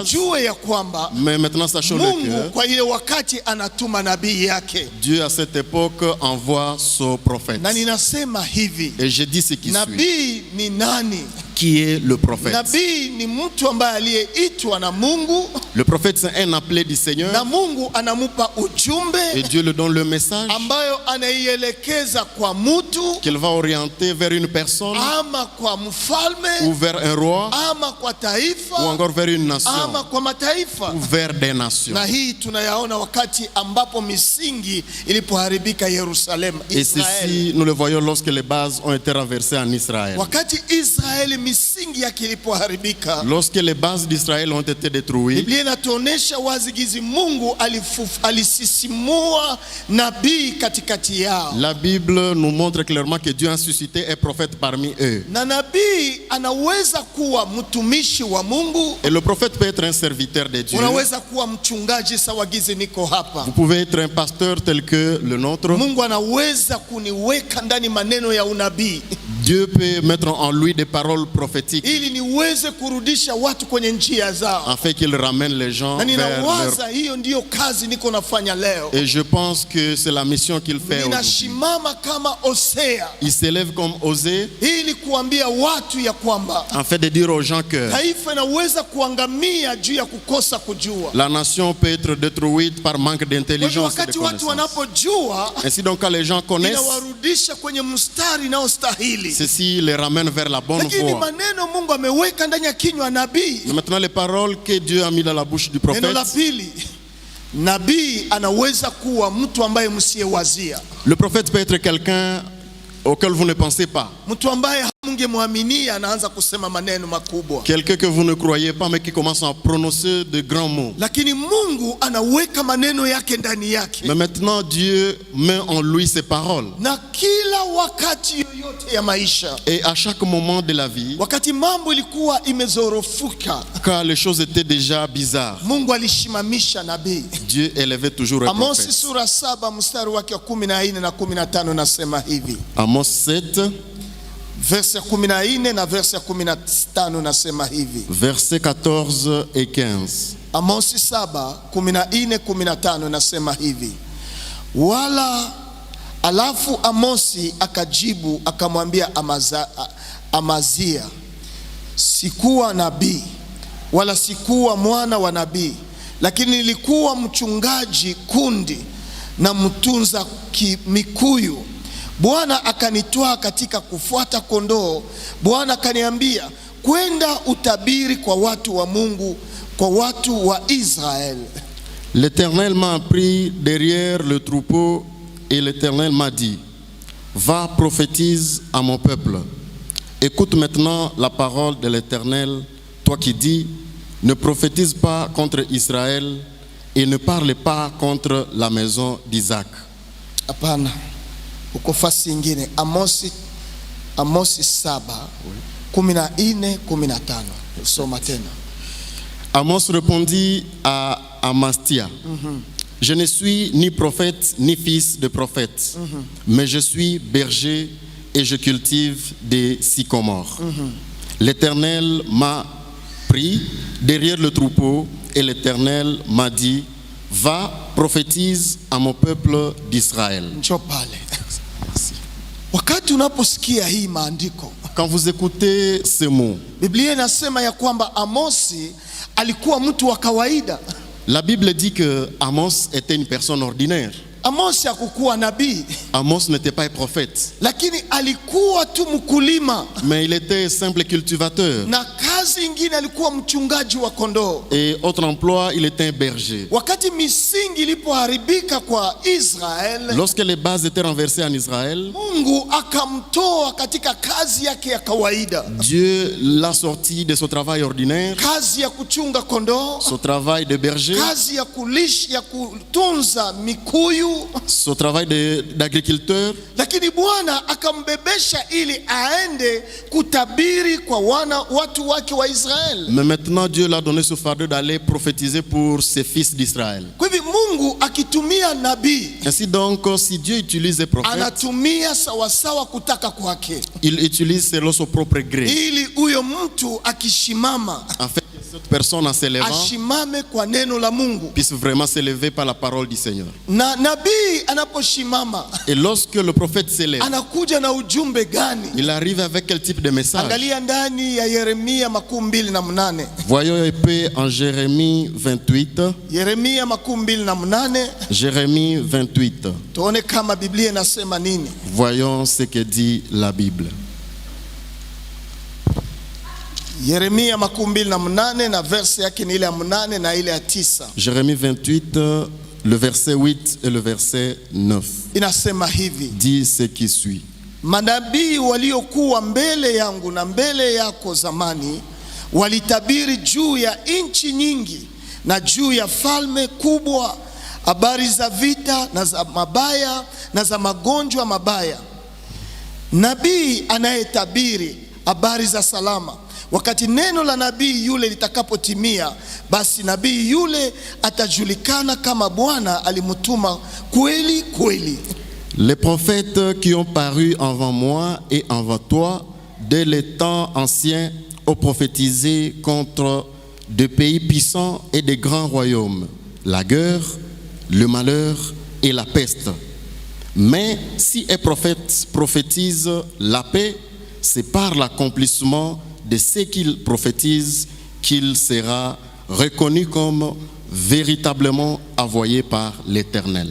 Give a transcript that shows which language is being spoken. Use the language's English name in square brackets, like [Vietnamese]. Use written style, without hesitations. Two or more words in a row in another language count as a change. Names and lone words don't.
[Swahili] tujue ya kwamba [French] Mais maintenant, sachons [Swahili] Mungu [French] que [Swahili] kwa ile wakati anatuma nabii yake. [French] Dieu à cette époque envoie son prophète. [Swahili] Na ninasema hivi, [French] Et je dis ce qui suit. [Swahili] nabii ni nani? [French] Qui est le prophète? [Swahili] Nabii ni mtu ambaye aliyeitwa na Mungu, [French] Le prophète, c'est un appelé du Seigneur. [Swahili] na Mungu anamupa [French] Et [Swahili] ujumbe [French] Dieu lui donne le message [Swahili] ambayo anaielekeza kwa mtu, [French] qu'il va orienter vers une personne [Swahili] ama kwa mfalme, [French] ou vers un roi [Swahili] ama kwa [French] ou [Swahili] taifa, [French] encore vers une nation [Swahili] ama kwa mataifa. [French] ou vers des nations. [Swahili] Na hii tunayaona wakati ambapo misingi ilipoharibika Yerusalemu, [French] Et Israeli. ceci, nous le voyons lorsque les bases ont été renversées en Israël. [Swahili] Wakati Israeli misingi yake ilipoharibika, [French] Lorsque les bases d'Israël ont été détruites, [Swahili] Biblia inatuonesha wazi gizi Mungu alisisimua nabii katikati yao. [French] la Bible nous montre clairement que Dieu a suscité un prophète parmi eux. [Swahili] Na nabii anaweza kuwa mtumishi wa Mungu, [French] Et le prophète peut être un serviteur de Dieu. [Swahili] unaweza kuwa mchungaji sawa gizi niko hapa. [French] Vous pouvez être un pasteur tel que le nôtre. [Swahili] Mungu anaweza kuniweka ndani maneno ya unabii [French] Dieu peut mettre en lui des paroles prophétiques [Swahili] ili niweze kurudisha watu kwenye njia zao. [French] afin qu'il ramène les gens [Swahili] Na [French] vers leur... [Swahili] ninawaza hiyo ndiyo kazi niko nafanya leo. [French] Et je pense que c'est la mission qu'il fait aujourd'hui. [Swahili] Ninashimama kama Hosea [French] Il s'élève comme Osée [Swahili] ili kuambia watu ya kwamba [French] en fait de dire aux gens que [Swahili] taifa inaweza kuangamia juu ya kukosa kujua. [French] la nation peut être détruite par manque [Swahili] Kwa hivyo [French] d'intelligence et de [Swahili] wakati watu [French] connaissance. [Swahili] wanapojua, [French] Ainsi donc quand les gens connaissent, [Swahili] inawarudisha kwenye mstari inaostahili. [French] ceci les ramène vers la bonne [Swahili] Lakini [French] voie. [Swahili] maneno Mungu ameweka ndani ya kinywa nabii. [French] Mais maintenant les paroles que Dieu a mis dans la bouche du [Swahili] Neno la [French] prophète. [Swahili] pili, nabii anaweza kuwa mtu ambaye msiyewazia, [French] Le prophète peut être quelqu'un auquel vous ne pensez pas. [Swahili] mtu ambaye mungemwaminia anaanza kusema maneno makubwa. [French] Quelqu'un que vous ne croyez pas mais qui commence à prononcer de grands mots. [Swahili] Lakini Mungu anaweka maneno yake ndani yake. [French] Mais maintenant Dieu met en lui ses paroles. [Swahili] Na kila wakati yoyote ya maisha, [French] Et à chaque moment de la vie, [Swahili] wakati mambo ilikuwa imezorofuka, [French] quand les choses étaient déjà bizarres, [Swahili] Mungu alishimamisha nabii. [French] Dieu élevait toujours un Amosi prophète. [Swahili] sura 7 mstari wake wa 14 na 15 nasema hivi. [French] Amos 7, [Swahili] Verse 14 na verse 15 nasema hivi. [French] versets 14 et 15. [Swahili] Amosi 7:14-15 nasema hivi. Alafu Amosi akajibu akamwambia Amazia, sikuwa nabii wala sikuwa mwana wa nabii, lakini nilikuwa mchungaji kundi na mtunza mikuyu. Bwana akanitwaa katika kufuata kondoo. Bwana akaniambia, kwenda utabiri kwa watu wa Mungu, kwa watu wa Israeli. [French] L'Éternel m'a pris derrière le troupeau et l'Éternel m'a dit, va, prophétise à mon peuple. Écoute maintenant la parole de l'Éternel, toi qui dis, ne prophétise pas contre Israël et ne parle pas contre la maison d'Isaac. [Swahili] Hapana, uko fasi ingine, Amosi 7:14-15. Soma tena. [French] Amos répondit à Amastia, je ne suis ni prophète ni fils de prophète, mais je suis berger et je cultive des sycomores. L'Éternel m'a pris derrière le troupeau et l'Éternel m'a dit, va, prophétise à mon peuple d'Israël. [Swahili] Njoo pale. Wakati unaposikia hii maandiko, [French] quand vous écoutez ces mots, [Swahili] Biblia inasema ya kwamba Amosi alikuwa mtu wa kawaida. [French] La Bible dit que Amos était une personne ordinaire. [Swahili] Amos hakukuwa nabii. [French] Amos n'était pas un prophète. [Swahili] Lakini alikuwa tu mkulima. [French] Mais il était simple cultivateur. [Swahili] Na kazi ingine alikuwa mchungaji wa kondoo. [French] Et autre emploi, il était un berger. [Swahili] Wakati misingi ilipoharibika kwa Israel, [French] lorsque les bases étaient renversées en Israël, [Swahili] Mungu akamtoa katika kazi yake ya kawaida. [French] Dieu l'a sorti de son travail ordinaire, [Swahili] kazi ya kuchunga kondoo, [French] son travail de berger, [Swahili] kazi ya kulisha, ya kutunza mikuyu, [French] son travail d'agriculteur. [Swahili] Lakini Bwana akambebesha ili aende kutabiri kwa watu wake wa Israeli. [French] Mais maintenant Dieu l'a donné ce fardeau d'aller prophétiser pour ses fils d'Israël. [Swahili] Kwa hivyo Mungu akitumia nabii, [French] ainsi donc si Dieu utilise les prophètes, [Swahili] anatumia sawasawa kutaka kwake. [French] Il utilise selon son propre gré. [Swahili] Ili huyo mtu akishimama, [French] en fait, cette personne en s'élevant [Swahili] ashimame kwa neno la Mungu, [French] puisse vraiment s'élever par la parole du Seigneur. [Swahili] Na nabii anaposhimama, [French] et lorsque le prophète s'élève, [Swahili] anakuja na ujumbe gani? [French] Il arrive avec quel type de message? [Swahili] Angalia ndani ya Yeremia 28. [French] Voyons un peu en Jérémie 28. [Swahili] Yeremia 28. [French] Jérémie 28. [Swahili] Tuone kama Biblia inasema nini. [French] Voyons ce que dit la Bible. [Swahili] Yeremia 28 na verse yake ni ile ya 8 na ile ya 9. [French] Jérémie 28, le verset 8 et le verset 9. [Swahili] Inasema hivi. [French] Dit ce qui suit. [Swahili] Manabii waliokuwa mbele yangu na mbele yako zamani walitabiri juu ya nchi nyingi na juu ya falme kubwa, habari za vita na za mabaya na za magonjwa mabaya. Nabii anayetabiri habari za salama, wakati neno la nabii yule litakapotimia, basi nabii yule atajulikana kama Bwana alimtuma kweli kweli. [French] Les prophètes qui ont paru avant moi et avant toi, dès les temps anciens, ont prophétisé contre de pays puissants et de grands royaumes, la guerre, le malheur et la peste. Mais si un prophète prophétise la paix, c'est par l'accomplissement de ce qu'il prophétise qu'il sera reconnu comme véritablement envoyé par l'Éternel.